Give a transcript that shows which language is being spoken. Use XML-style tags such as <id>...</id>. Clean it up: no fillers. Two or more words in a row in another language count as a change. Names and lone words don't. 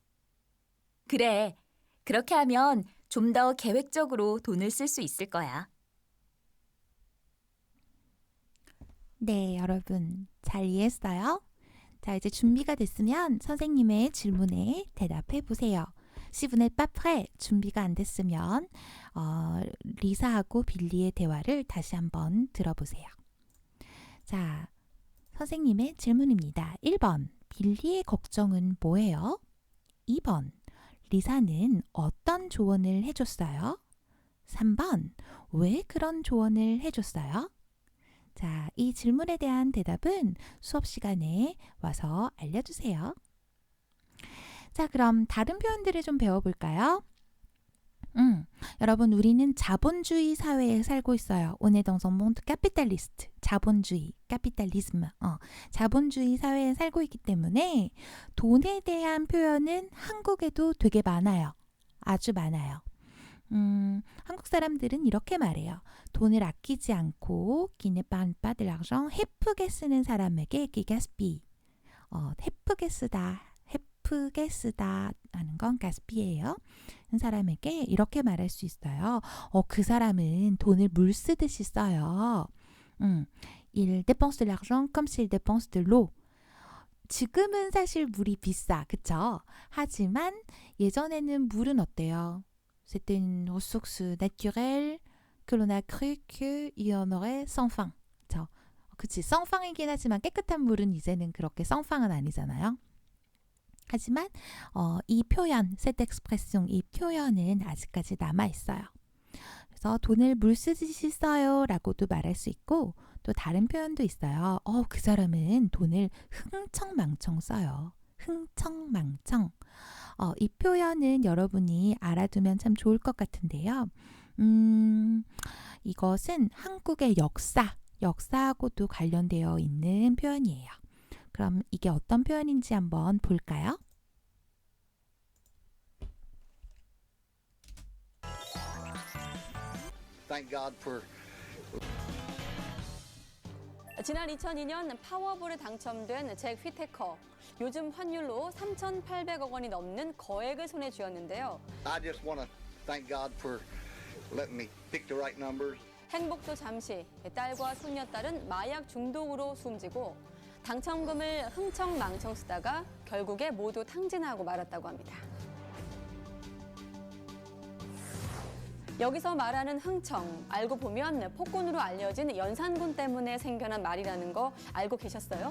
<ko>그래, 그렇게 하면 좀 더 계획적으로 돈을 쓸 수 있을 거야. 네, 여러분 잘 이해했어요? 자, 이제 준비가 됐으면 선생님의 질문에 대답해 보세요.</ko> <fr>Si vous n'êtes pas prêt,</fr> <ko>준비가 안 됐으면 리사하고 빌리의 대화를 다시 한번 들어보세요. 자, 선생님의 질문입니다. 1번. 빌리의 걱정은 뭐예요? 2번. 리사는 어떤 조언을 해줬어요? 3번. 왜 그런 조언을 해줬어요? 자, 이 질문에 대한 대답은 수업 시간에 와서 알려주세요. 자, 그럼 다른 표현들을 좀 배워볼까요? 여러분, 우리는 자본주의 사회에 살고 있어요.</ko> <fr>On est dans un monde capitaliste.</fr> <ko>자본주의, capitalisme. 자본주의 사회에 살고 있기 때문에 돈에 대한 표현은 한국에도 되게 많아요. 아주 많아요. 한국 사람들은 이렇게 말해요. 돈을 아끼지 않고</ko> <fr>qui n'épargne pas de l'argent,</fr> <ko>헤프게 쓰는 사람에게</ko> <fr>qui gaspille.</fr> <ko>헤프게 쓰다 하는 건 gaspille예요. 사람에게 이렇게 말할 수 있어요. 그 사람은 돈을 물 쓰듯이 써요.</ko> <fr>Il dépense de l'argent comme s'il dépense de l'eau.</fr> <ko>지금은 사실 물이 비싸, 그쵸? 하지만 예전에는 물은 어때요?</ko> <fr>C'était une ressource naturelle que l'on a cru qu'il y en aurait sans fin.</fr> <ko>그치,</ko> <fr>sans fin</fr> <ko>이긴 하지만 깨끗한 물은 이제는 그렇게</ko> <fr>sans fin</fr> <ko>은 아니잖아요. 하지만 이 표현,</ko> <fr>cette expression,</fr> <ko>이 표현은 아직까지 남아있어요. 그래서 돈을 물 쓰듯이 써요 라고도 말할 수 있고 또 다른 표현도 있어요. 그 사람은 돈을 흥청망청 써요. 흥청망청. 이 표현은 여러분이 알아두면 참 좋을 것 같은데요. 이것은 한국의 역사하고도 관련되어 있는 표현이에요. 그럼 이게 어떤 표현인지 한번 볼까요?</ko> <en>Thank God for</en> <ko>지난 2002년 파워볼에 당첨된 잭 휘테커. 요즘 환율로 3,800억 원이 넘는 거액을 손에 쥐었는데요.</ko> <en>I just want to thank God for letting me pick the right numbers.</en> <ko>행복도 잠시, 딸과 손녀딸은 마약 중독으로 숨지고 당첨금을 흥청망청 쓰다가 결국에 모두 탕진하고 말았다고 합니다. 여기서 말하는 흥청, 알고 보면 폭군으로 알려진 연산군 때문에 생겨난 말이라는 거 알고 계셨어요?</ko>